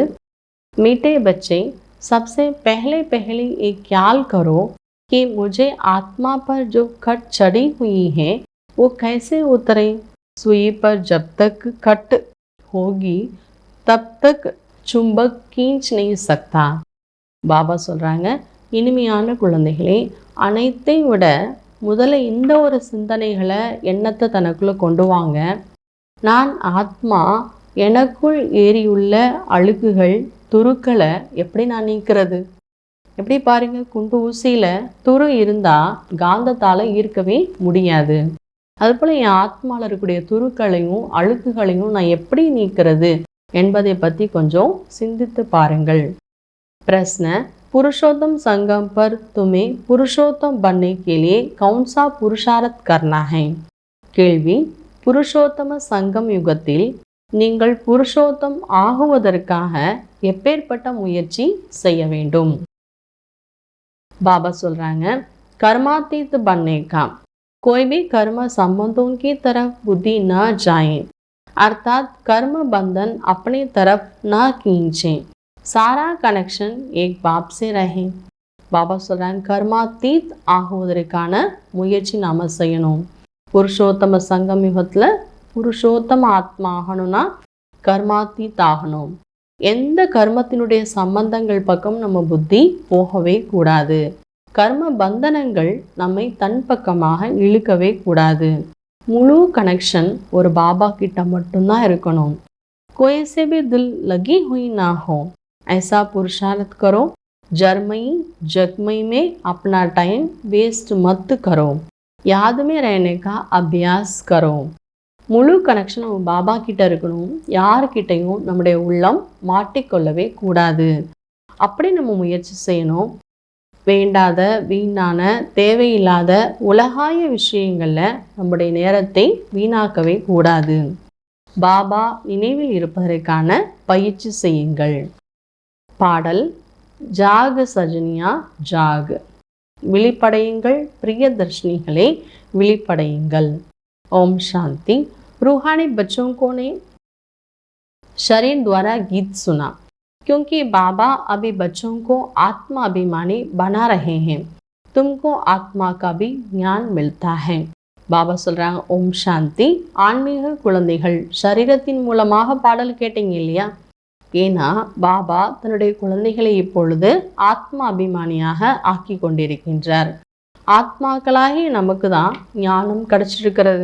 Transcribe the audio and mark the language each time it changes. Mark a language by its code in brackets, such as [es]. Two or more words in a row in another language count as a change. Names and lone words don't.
[hi] मीठे बच्चे, सबसे पहले एक ख्याल करो कि मुझे आत्मा पर जो कट चढ़ी हुई है वो कैसे उतरे। सुई पर जब तक कट होगी तब तक चुंबक खींच नहीं सकता। [ta] பாபா சொல்கிறாங்க, இனிமையான குழந்தைகளே, அனைத்தை விட முதல்ல இந்த ஒரு சிந்தனைகளை எண்ணத்தை தனக்குள்ளே கொண்டு வாங்க. நான் ஆத்மா, எனக்குள் ஏறியுள்ள அழுக்குகள் துருக்களை எப்படி நான் நீக்கிறது? எப்படி பாருங்கள், குண்டு ஊசியில் துரு இருந்தால் காந்தத்தால் ஈர்க்கவே முடியாது. அதுபோல் என் ஆத்மாவில் இருக்கக்கூடிய துருக்களையும் அழுக்குகளையும் நான் எப்படி நீக்கிறது என்பதை பற்றி கொஞ்சம் சிந்தித்து பாருங்கள். [hi] प्रश्न, पुरुषोत्तम संगम पर तुम्हें पुरुषोत्तम बनने के लिए कौन सा पुरुषार्थ करना है? [ta] கேள்வி, புருஷோத்தம சங்கம் யுகத்தில் நீங்கள் புருஷோத்தம் ஆகுவதற்காக எப்பேற்பட்ட முயற்சி செய்ய வேண்டும்? பாபா சொல்றாங்க, [hi] कर्मातीत बनने का कोई भी कर्म संबंधों की तरफ बुद्धि न जाए, अर्थात कर्म बंधन अपनी तरफ न खींचे, सारा कनेक्शन एक बाप से रहे. [ta] பாபா சொல்கிறாங்க, கர்மாத்தீத் ஆகுவதற்கான முயற்சி நாம் செய்யணும். புருஷோத்தம சங்கம் யுகத்தில் புருஷோத்தம ஆத்மா ஆகணும்னா கர்மாத்தீத் ஆகணும். எந்த கர்மத்தினுடைய சம்பந்தங்கள் பக்கம் நம்ம புத்தி போகவே கூடாது. கர்ம பந்தனங்கள் நம்மை தன் பக்கமாக இழுக்கவே கூடாது. முழு கனெக்ஷன் ஒரு பாபா கிட்ட மட்டும்தான் இருக்கணும். [hi] कोई से भी दिल लगी हुई ना हो, ऐसा पुरुषार्थ करो. जर्मई जगमई में अपना [en] time waste [hi] मत करो, याद में रहने का अभ्यास करो. [ta] முழு கனெக்ஷன் நம்ம பாபா கிட்ட இருக்கணும். யார்கிட்டையும் நம்முடைய உள்ளம் மாட்டிக்கொள்ளவே கூடாது. அப்படி நம்ம முயற்சி செய்யணும். வேண்டாத, வீணான, தேவையில்லாத உலகாய விஷயங்களில் நம்முடைய நேரத்தை வீணாக்கவே கூடாது. பாபா நினைவில் இருப்பதற்கான பயிற்சி செய்யுங்கள். பாடல், ஜாக் சஜனியா ஜாக், விழிப்படையுங்கள் प्रियदर्शनीகளே, விழிப்படையுங்கள். [hi] ओम शांति। रूहानी बच्चों को ने शरीर द्वारा गीत सुना, क्योंकि बाबा अभी बच्चों को आत्मा अभिमानी बना रहे हैं. तुमको आत्मा का भी ज्ञान मिलता है. [ta] பாபா சொல்கிறாங்க, [hi] ओम शांति. [ta] ஆன்மீக குழந்தைகள் சரீரத்தின் மூலமாக பாடல் கேட்டீங்க இல்லையா? ஏன்னா பாபா தன்னுடைய குழந்தைகளை இப்பொழுது ஆத்மா அபிமானியாக ஆக்கி கொண்டிருக்கின்றார். ஆத்மாக்களாகி நமக்கு தான் ஞானம் கிடைச்சிருக்கிறது.